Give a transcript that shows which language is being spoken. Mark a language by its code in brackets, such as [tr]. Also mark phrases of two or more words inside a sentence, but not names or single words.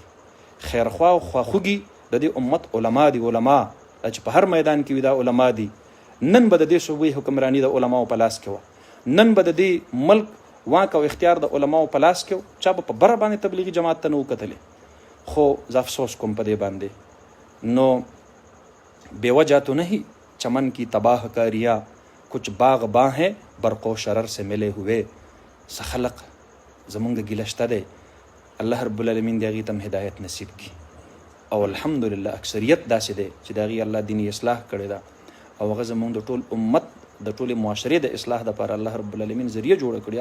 [ps] خیرخوا او خواخوږي د دې امت علما دي، علما چې په هر میدان کې وي دا علما دي. نن به د دې صوبې حکمرانی د علماو په لاس کې وه، نن به د دې ملک واک او اختیار د علماو په لاس کې و، چا به په بره باندې تبلیغي جماعت ته نه وکتلې. خو زه افسوس کوم په دې باندې، نو [ur] بے وجہ تو نہیں چمن کی تباہ کاریا، کچھ باغ باں ہیں برق و شرر سے ملے ہوئے. [ps] سخلق زمونږ ګیله شته دی، الله رب العالمین د هغې ته هم هدایت نصیب کړي، او الحمدلله اکثریت داسې دی چې د هغې الله دیني اصلاح کړې ده، او هغه زمونږ د ټول امت د ټولې معاشرې د اصلاح دپاره الله رب العالمین ذریعه جوړه کړي.